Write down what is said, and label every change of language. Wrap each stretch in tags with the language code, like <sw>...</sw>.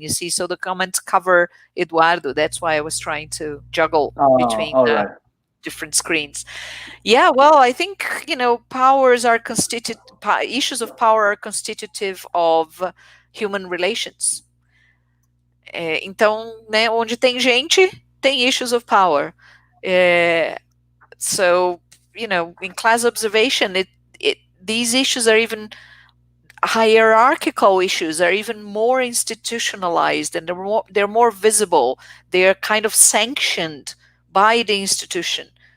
<en>You see, so the comments cover Eduardo. That's why I was trying to juggle between different screens. Yeah, well, I think powers are issues of power are constitutive of human relations.</en> <pt>Então, né, onde tem gente, tem</pt> <en>issues of power. So, in class observation, these issues are even hierarchical issues, are even more institutionalized, and they're more visible. They're kind of sanctioned by the institution.</en>